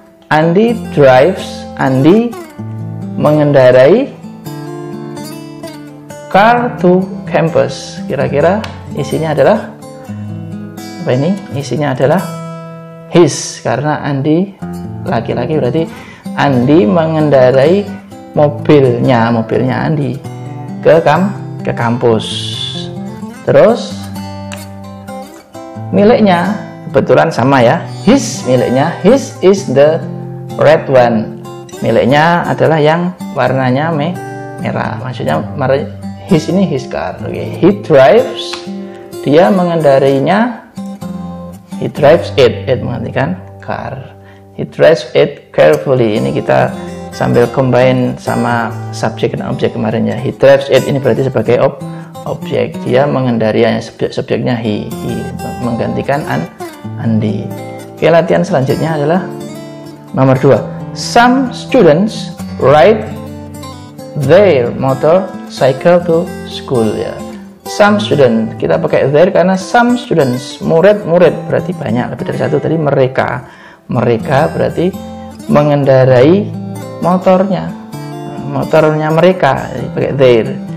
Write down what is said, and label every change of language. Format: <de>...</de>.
<en>Andi drives.</en> <id>Andi mengendarai</id> <en>car to campus.</en> <id>Kira-kira isinya adalah apa ini? Isinya adalah his, karena Andi laki-laki, berarti Andi mengendarai mobilnya Andi ke kampus. Terus miliknya kebetulan sama ya, his, miliknya</id> <en>his is the red one.</en> <id>Miliknya adalah yang warnanya merah. Maksudnya his ini</id> <en>his car. Okay. He drives,</en> <id>dia mengendarainya.</id> <en>He drives it</en> <id>mengartikan</id> <en>car. He drives it carefully.</en> <id>Ini kita sambil combine sama subjek dan objek kemarin ya.</id> <en>He drives it</en> <id>ini berarti sebagai objek. Dia mengendarianya, subjeknya he menggantikan Andi. Oke, latihan selanjutnya adalah nomor 2.</id> <en>Some students ride their motorcycle to school ya.</en> <id>Some student, kita pakai there karena some students, murid berarti banyak, lebih dari satu. Tadi mereka berarti mengendarai motornya mereka, pakai their.</id>